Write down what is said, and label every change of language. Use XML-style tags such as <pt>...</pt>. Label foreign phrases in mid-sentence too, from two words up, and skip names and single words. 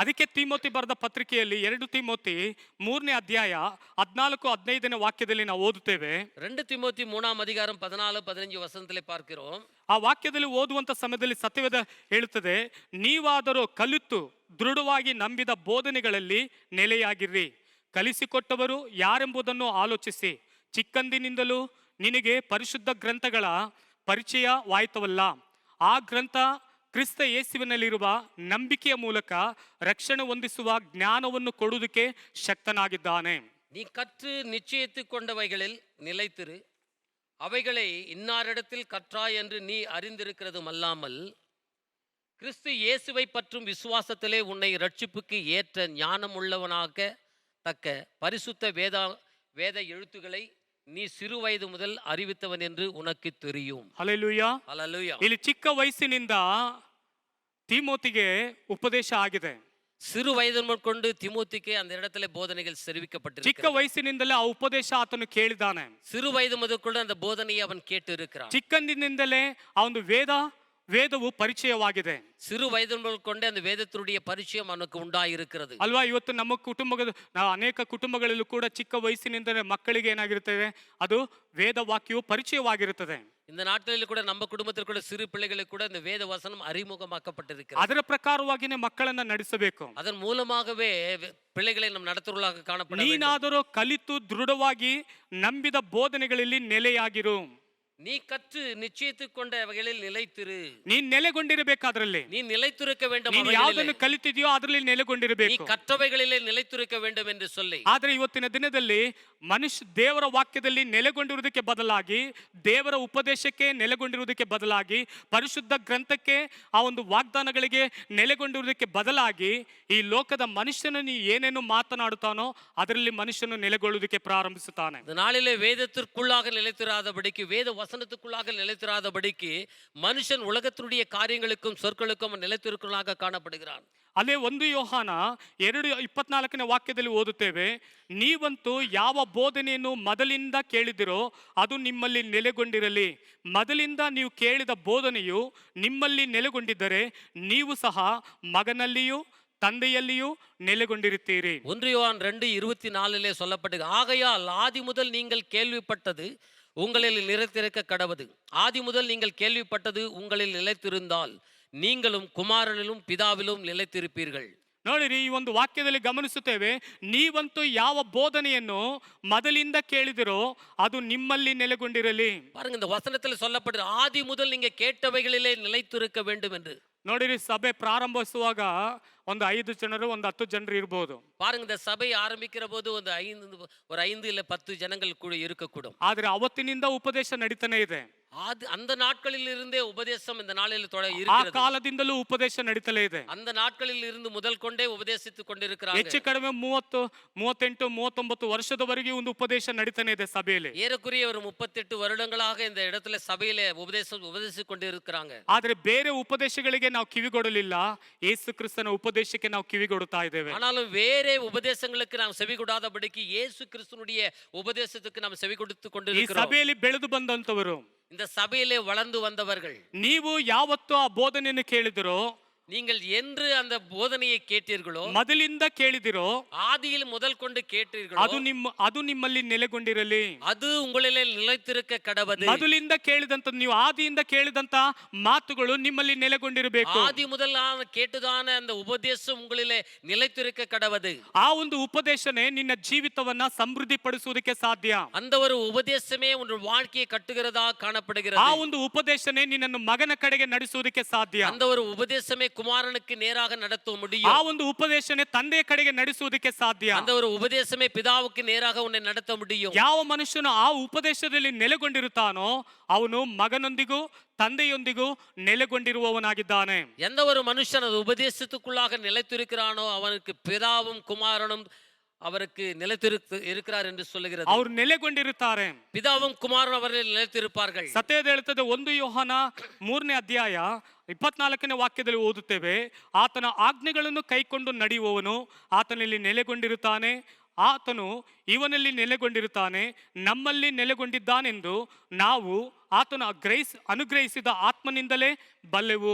<kn>ಅದಕ್ಕೆ ತಿಮೋತಿ ಬರೆದ ಪತ್ರಿಕೆಯಲ್ಲಿ 2 ತಿಮೋತಿ 3ನೇ ಅಧ್ಯಾಯ 14-15ನೇ ವಾಕ್ಯದಲ್ಲಿ ನಾವು ಓದುತ್ತೇವೆ.</kn> <ta>2 திமோத்தி 3ஆம் அதிகாரம் 14-15 வசனத்திலே பார்க்கிறோம்.</ta> <kn>ಆ ವಾಕ್ಯದಲ್ಲಿ ಓದುವಂತ ಸಮಯದಲ್ಲಿ ಸತ್ಯವೇದ ಹೇಳುತ್ತದೆ, ನೀವಾದರೂ ಕಲಿತು ದೃಢವಾಗಿ ನಂಬಿದ ಬೋಧನೆಗಳಲ್ಲಿ ನೆಲೆಯಾಗಿರ್ರಿ. ಕಲಿಸಿಕೊಟ್ಟವರು ಯಾರೆಂಬುದನ್ನು ಆಲೋಚಿಸಿ. ಚಿಕ್ಕಂದಿನಿಂದಲೂ ನಿನಗೆ ಪರಿಶುದ್ಧ ಗ್ರಂಥಗಳ ಪರಿಚಯವಾಯಿತವಲ್ಲ. ಆ ಗ್ರಂಥ ಕ್ರಿಸ್ತ ಯೇಸುವಿನಲ್ಲಿರುವ ನಂಬಿಕೆಯ ಮೂಲಕ ರಕ್ಷಣೆ ಹೊಂದಿಸುವ ಜ್ಞಾನವನ್ನು ಕೊಡುವುದಕ್ಕೆ ಶಕ್ತನಾಗಿದ್ದಾನೆ.</kn> <ta>நீ கற்று நிச்சயித்து கொண்டவைகளில் நிலைத்திரு, அவைகளை இன்னாரிடத்தில் கற்றாய் என்று நீ அறிந்திருக்கிறதும் அல்லாமல் கிறிஸ்து இயேசுவை பற்றும் விசுவாசத்திலே உன்னை ரட்சிப்புக்கு ஏற்ற ஞானம் உள்ளவனாக தக்க பரிசுத்த வேத எழுத்துக்களை நீ சிறு வயது முதல் அறிவித்தவன் என்று உனக்கு தெரியும்.</ta> <kn>ಹಲ್ಲೆಲೂಯಾ.</kn> <ta>ஹல்லேலூயா.</ta> <kn>ಇಲ್ಲಿ ಚಿಕ್ಕ ವಯಸ್ಸಿನಿಂದ ತಿಮೋತಿಗೆ ಉಪದೇಶ ಆಗಿದೆ.</kn> <ta>சிறு வயது கொண்டு திமோத்திக்கு அந்த இடத்துல போதனைகள்</ta> <kn>ಚಿಕ್ಕ</kn> <ta>தெரிவிக்கப்பட்டிருக்கிறது.</ta> <kn>ವಯಸ್ಸಿನಿಂದಲೇ ಆ ಉಪದೇಶ ಆತನು ಕೇಳಿದಾನೆ.</kn> <ta>சிறு வயது முதற்கொண்டு அந்த போதனையை அவன் கேட்டு இருக்கிறான்.</ta> <kn>ಚಿಕ್ಕಂದಿನಿಂದಲೇ ಆ ಒಂದು ವೇದವು ಪರಿಚಯವಾಗಿದೆ</kn> <ta>சிறு வயது கொண்டு அந்த வேதத்தினுடைய பரிச்சயம் அவனுக்கு உண்டாயிருக்கிறது</ta> <kn>ಅಲ್ವಾ. ಇವತ್ತು ನಮ್ಮ ಅನೇಕ ಕುಟುಂಬಗಳಲ್ಲೂ ಕೂಡ ಚಿಕ್ಕ ವಯಸ್ಸಿನಿಂದಲೇ ಮಕ್ಕಳಿಗೆ ಏನಾಗಿರುತ್ತದೆ, ಅದು ವೇದ ವಾಕ್ಯವು ಪರಿಚಯವಾಗಿರುತ್ತದೆ.</kn> <ta>இந்த நாட்களில் கூட நம்ம குடும்பத்தில் கூட சிறு பிள்ளைகளுக்கு கூட இந்த வேத வசனம் அறிமுகமாக்கப்பட்டிருக்கிறது.</ta> <kn>ಅದರ ಪ್ರಕಾರವಾಗಿಯೇ ಮಕ್ಕಳನ್ನ ನಡೆಸಬೇಕು.</kn> <ta>அதன் மூலமாகவே பிள்ளைகளை நம் நடத்துவர்களாக காணப்பட வேண்டும்.</ta> <kn>ನೀನಾದರೂ ಕಲಿತು ದೃಢವಾಗಿ ನಂಬಿದ ಬೋಧನೆಗಳಲ್ಲಿ ನೆಲೆಯಾಗಿರು.</kn> <ta>நீ கற்று நிச்சயித்துக் கொண்ட வகையில் நிலைத்திரு.</ta> <kn>ನೀನ್ ನೆಲೆಗೊಂಡಿರಬೇಕಾದ್ರಲ್ಲಿ,</kn> <ta>நீ நிலைத்திருக்க வேண்டும்.</ta> <kn>ನೀನು ಯಾವುದನ್ನು ಕಲಿತಿದೆಯೋ ಅದರಲ್ಲಿ</kn> <ta>நீ</ta> <kn>ನೆಲೆಗೊಂಡಿರಬೇಕು.</kn> <ta>கற்றவைகளிலே நிலைத்திருக்க வேண்டும் என்று சொல்லி.</ta> <kn>ಆದ್ರೆ ಇವತ್ತಿನ ದಿನದಲ್ಲಿ ದೇವರ ವಾಕ್ಯದಲ್ಲಿ ನೆಲೆಗೊಂಡಿರುವುದಕ್ಕೆ ಬದಲಾಗಿ, ದೇವರ ಉಪದೇಶಕ್ಕೆ ನೆಲೆಗೊಂಡಿರುವುದಕ್ಕೆ ಬದಲಾಗಿ, ಪರಿಶುದ್ಧ ಗ್ರಂಥಕ್ಕೆ ಆ ಒಂದು ವಾಗ್ದಾನಗಳಿಗೆ ನೆಲೆಗೊಂಡಿರುವುದಕ್ಕೆ ಬದಲಾಗಿ ಈ ಲೋಕದ ಮನುಷ್ಯನು ಏನೇನು ಮಾತನಾಡುತ್ತಾನೋ ಅದರಲ್ಲಿ ಮನುಷ್ಯನು ನೆಲೆಗೊಳ್ಳುವುದಕ್ಕೆ ಪ್ರಾರಂಭಿಸುತ್ತಾನೆ.</kn> <ta>இந்த நாளிலே வேதத்திற்குள்ளாக நிலைத்திராதபடிக்கு, வேத வசனத்துக்குள்ளாக நிலைத்திராதபடிக்கு மனுஷன் உலகத்தினுடைய காரியங்களுக்கும் சொற்களுக்கும் நிலைத்திருக்கிறவனாக காணப்படுகிறான்.</ta> <kn>ಅಲ್ಲೇ 1 ಯೋಹಾನ 2:24ನೇ ವಾಕ್ಯದಲ್ಲಿ ಓದುತ್ತೇವೆ, ನೀವಂತೂ ಯಾವ ಬೋಧನೆಯನ್ನು ಮೊದಲಿಂದ ಕೇಳಿದಿರೋ ಅದು ನಿಮ್ಮಲ್ಲಿ ನೆಲೆಗೊಂಡಿರಲಿ. ಮೊದಲಿಂದ ನೀವು ಕೇಳಿದ ಬೋಧನೆಯು ನಿಮ್ಮಲ್ಲಿ ನೆಲೆಗೊಂಡಿದ್ದರೆ ನೀವು ಸಹ ಮಗನಲ್ಲಿಯೂ ತಂದೆಯಲ್ಲಿಯೂ ನೆಲೆಗೊಂಡಿರುತ್ತೀರಿ.</kn> <ta>1 யோவான் 2:24 சொல்லப்பட்டது, ஆகையால் ஆதி முதல் நீங்கள் கேள்விப்பட்டது உங்களில் நிலைத்திருக்க கடவது. ஆதி முதல் நீங்கள் கேள்விப்பட்டது உங்களில் நிலைத்திருந்தால் நீங்களும் குமாரனிலும் பிதாவிலும் நிலைத்திருப்பீர்கள்.</ta> <kn>ನೋಡಿರಿ, ಈ ಒಂದು ವಾಕ್ಯದಲ್ಲಿ ಗಮನಿಸುತ್ತೇವೆ, ನೀವಂತೂ ಯಾವ ಬೋಧನೆಯನ್ನು ಮೊದಲಿಂದ ಕೇಳಿದಿರೋ ಅದು ನಿಮ್ಮಲ್ಲಿ ನೆಲೆಗೊಂಡಿರಲಿ.</kn> <ta>பாருங்க, இந்த வசனத்தில் சொல்லப்படுது ஆதி முதல் நீங்க கேட்டவைகளிலே நிலைத்திருக்க வேண்டும் என்று.</ta> <kn>ನೋಡಿರಿ, ಸಭೆ ಪ್ರಾರಂಭಿಸುವಾಗ ಒಂದು 5 ಜನರು, ಒಂದು 10 ಜನರು ಇರಬಹುದು.</kn> <ta>பாருங்க, இந்த சபை ஆரம்பிக்கிற போது ஒரு 5 இல்ல 10 ஜனங்கள் கூட இருக்கக்கூடும்.</ta> <kn>ಆದ್ರೆ ಅವತ್ತಿನಿಂದ ಉಪದೇಶ ನಡೀತಾನೆ ಇದೆ.</kn> <ta>அந்த நாட்களில் இருந்தே உபதேசம் இந்த நாளில்</ta> <kn>ಆ</kn> <ta>இருக்கிறது.</ta> <kn>ಕಾಲದಿಂದಲೂ ಉಪದೇಶ ನಡೀತಲೇ ಇದೆ.</kn> <ta>அந்த நாட்களில் இருந்து முதல் கொண்டே உபதேசித்துக் கொண்டிருக்கிறார்கள்.</ta> <kn>ಹೆಚ್ಚು ಕಡಿಮೆ 30, 38, 39 ವರ್ಷದವರೆಗೆ ಒಂದು ಉಪದೇಶ ನಡೀತಾನೆ ಇದೆ ಸಭೆಯಲ್ಲಿ.</kn> <ta>ஏறக்குறைய ஒரு 38 வருடங்களாக இந்த இடத்துல சபையில உபதேசித்துக் கொண்டிருக்கிறாங்க.</ta> <kn>ಆದ್ರೆ ಬೇರೆ ಉಪದೇಶಗಳಿಗೆ ನಾವು ಕಿವಿಗೊಡಲಿಲ್ಲ. ಯೇಸು ಕ್ರಿಸ್ತನ ಉಪದೇಶ ಉದ್ದೇಶಕ್ಕೆ ನಾವು ಕಿವಿಗೊಡುತ್ತಾ ಇದ್ದೇವೆ.</kn> <ta>ஆனாலும் வேறே உபதேசங்களுக்கு நாம் செவி கொடாதபடிக்கு இயேசு கிறிஸ்துனுடைய உபதேசத்துக்கு நாம் செவி கொடுத்து</ta> <kn>ಈ</kn> <ta>கொண்டிருக்கிறோம்.</ta> <kn>ಸಭೆಯಲ್ಲಿ ಬೆಳೆದು ಬಂದಂತವರು,</kn> <ta>இந்த சபையிலே வளர்ந்து வந்தவர்கள்,</ta> <kn>ನೀವು ಯಾವತ್ತು ಆ ಬೋಧನೆಯನ್ನು ಕೇಳಿದಿರೋ,</kn> <ta>நீங்கள் என்று அந்த போதனையை கேட்டீர்களோ,</ta> <kn>ಮೊದಲಿಂದ ಕೇಳಿದಿರೋ,</kn> <ta>ஆதியில் முதல் கொண்டு கேட்டீர்களோ,</ta> <kn>ಅದು ನಿಮ್ಮಲ್ಲಿ ನೆಲೆಗೊಂಡಿರಲಿ.</kn> <ta>அது உங்களிலே நிலைத்திருக்க கடவது.</ta> <kn>ಮೊದಲಿಂದ ಕೇಳಿದಂತ, ನೀವು ಆದಿಯಿಂದ ಕೇಳಿದಂತ ಮಾತುಗಳು ನಿಮ್ಮಲ್ಲಿ ನೆಲೆಗೊಂಡಿರಬೇಕು.</kn> <ta>ஆதி முதல் கேட்டுதான அந்த உபதேசம் உங்களிலே நிலைத்திருக்க கடவது.</ta> <kn>ಆ ಒಂದು ಉಪದೇಶನೇ ನಿನ್ನ ಜೀವಿತವನ್ನ ಸಮೃದ್ಧಿ ಪಡಿಸುವುದಕ್ಕೆ ಸಾಧ್ಯ.</kn> <ta>அந்த ஒரு உபதேசமே உன் வாழ்க்கையை கட்டுகிறதா காணப்படுகிறது.</ta> <kn>ಆ ಒಂದು ಉಪದೇಶನೇ ನಿನ್ನನ್ನು ಮಗನ ಕಡೆಗೆ ನಡೆಸುವುದಕ್ಕೆ ಸಾಧ್ಯ.</kn> <ta>அந்த ஒரு உபதேசமே குமாரனுக்கு நேராக நடத்த</ta> <kn>ಆ</kn> <ta>முடியும்.</ta> <kn>ಒಂದು ಉಪದೇಶನೇ ತಂದೆಯ ಕಡೆಗೆ ನಡೆಸುವುದಕ್ಕೆ ಸಾಧ್ಯ.</kn> <ta>அந்த ஒரு உபதேசமே பிதாவுக்கு நேராக உன்னை நடத்த முடியும்.</ta> <kn>ಯಾವ ಮನುಷ್ಯನು ಆ ಉಪದೇಶದಲ್ಲಿ ನೆಲೆಗೊಂಡಿರುತ್ತಾನೋ ಅವನು ಮಗನೊಂದಿಗೂ ತಂದೆಯೊಂದಿಗೂ ನೆಲೆಗೊಂಡಿರುವವನಾಗಿದ್ದಾನೆ.</kn> <ta>எந்த ஒரு மனுஷன் அந்த உபதேசத்துக்குள்ளாக நிலைத்திருக்கிறானோ அவனுக்கு பிதாவும் குமாரனும் அவருக்கு இருக்கிறார் என்று சொல்லுகிறது.</ta> <kn>ಅವರು ನೆಲೆಗೊಂಡಿರುತ್ತಾರೆ.</kn> <ta>பிதாவும் குமாரனும் அவர்கள் நிலைத்திருப்பார்கள்.</ta> <kn>ಸತ್ಯದ ಹೇಳುತ್ತದೆ 1 ಯೋಹಾನ 3ನೇ ಅಧ್ಯಾಯ 24ನೇ ವಾಕ್ಯದಲ್ಲಿ ಓದುತ್ತೇವೆ, ಆತನ ಆಜ್ಞೆಗಳನ್ನು ಕೈಕೊಂಡು ನಡೆಯುವವನು ಆತನಲ್ಲಿ ನೆಲೆಗೊಂಡಿರುತ್ತಾನೆ, ಆತನು ಇವನಲ್ಲಿ ನೆಲೆಗೊಂಡಿರುತ್ತಾನೆ, ನಮ್ಮಲ್ಲಿ ನೆಲೆಗೊಂಡಿದ್ದಾನೆಂದು ನಾವು ಆತನು ಅನುಗ್ರಹಿಸಿದ ಆತ್ಮನಿಂದಲೇ ಬಲ್ಲೆವು.</kn>